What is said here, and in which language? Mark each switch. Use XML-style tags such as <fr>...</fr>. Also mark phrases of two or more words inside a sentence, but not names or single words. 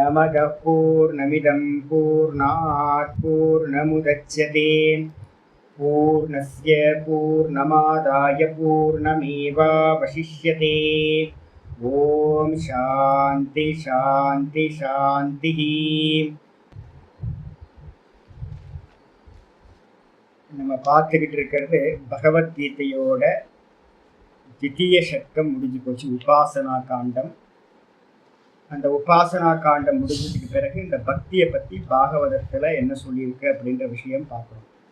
<sa>पूर्णमदः पूर्णमिदं पूर्णात् पूर्णमुदच्यते पूर्णस्य पूर्णमादाय पूर्णमेवावशिष्यते। ओम् शान्ति शान्ति शान्ति.</sa> <ta>நம்ம பார்த்துக்கிட்டு இருக்கிறது பகவத்கீதையோட தித்திய சட்டம் முடிஞ்சு போச்சு, உபாசனா காண்டம். அந்த உபாசனா காண்டம் முடிஞ்சதுக்கு பிறகு இந்த பக்தியை பற்றி பாகவதத்தில் என்ன சொல்லியிருக்கு அப்படின்ற விஷயம் பார்க்கணும்.</ta>